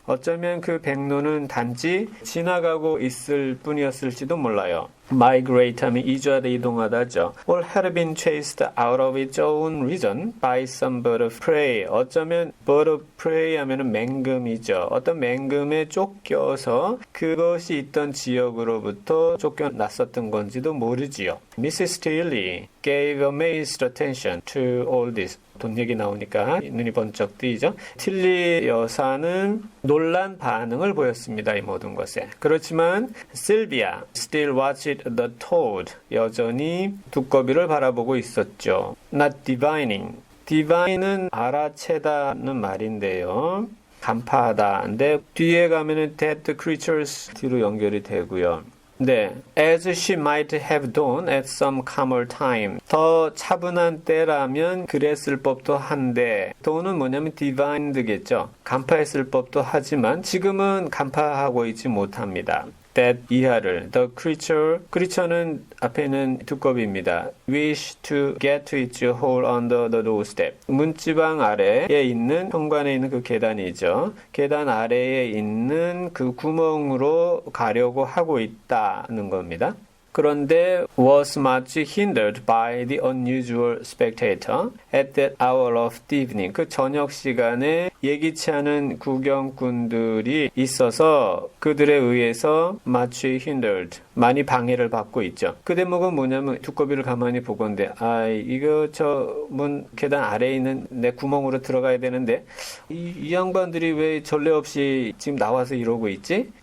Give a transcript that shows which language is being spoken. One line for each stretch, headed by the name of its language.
Korean: 어쩌면 그 백로는 단지 지나가고 있을 뿐이었을지도 몰라요. Migrate 하면 이주하다 이동하다죠.
English: Or had been chased out of its own region by some bird of prey.
Korean: 어쩌면 bird of prey 하면은 맹금이죠. 어떤 맹금에 쫓겨서 그것이 있던 지역으로부터 쫓겨났었던 건지도 모르지요.
English: Mrs. Tilly gave amazed attention to all this.
Korean: 돈 얘기 나오니까 눈이 번쩍 뜨이죠. 틸리 여사는 놀란 반응을 보였습니다. 이 모든 것에. 그렇지만
English: 실비아 still watched the toad.
Korean: 여전히 두꺼비를 바라보고 있었죠.
English: Not divining.
Korean: divine은 알아채다는 말인데요. 간파하다. 근데 뒤에 가면은
English: dead creatures
Korean: 뒤로 연결이 되고요. 네,
English: as she might have done at some calmer time.
Korean: 더 차분한 때라면 그랬을 법도 한데, 도는 뭐냐면 divined겠죠. 간파했을 법도 하지만 지금은 간파하고 있지 못합니다. that 이하를
English: the creature
Korean: 는 앞에는 두꺼비입니다.
English: wish to get to its hole under the doorstep.
Korean: 문지방 아래에 있는 현관에 있는 그 계단이죠. 계단 아래에 있는 그 구멍으로 가려고 하고 있다는 겁니다. 그런데
English: was much hindered by the unusual spectator at that hour of the evening.
Korean: 그 저녁 시간에 예기치 않은 구경꾼들이 있어서 그들에 의해서
English: much hindered,
Korean: 많이 방해를 받고 있죠. 그 대목은 뭐냐면 두꺼비를 가만히 보건대 이거 저 문 계단 아래에 있는 내 구멍으로 들어가야 되는데 이 양반들이 왜 전례 없이 지금 나와서 이러고 있지?